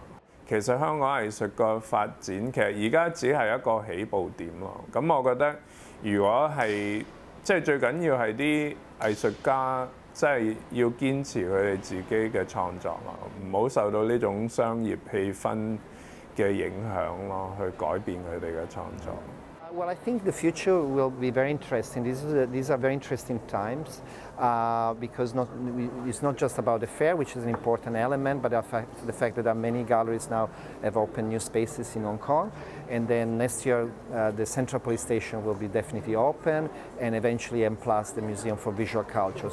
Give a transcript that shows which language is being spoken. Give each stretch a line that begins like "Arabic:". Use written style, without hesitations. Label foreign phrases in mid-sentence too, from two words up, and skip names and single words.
Cantonese: 其實香港藝術個發展其實而家只係一個起步點咯。咁我覺得如果係即係最緊要係啲藝術家即係要堅持佢哋自己嘅創作咯，唔好受到呢種商業氣氛 嘅影響咯，去改變佢哋嘅創作。
English: Well, I think the future will be very interesting. These are very interesting times. because it's not just about the fair, which is an important element, but the fact that many galleries now have opened new spaces in Hong Kong. And then next year, the Central Police Station will be definitely open, and eventually M+, the Museum for Visual Culture.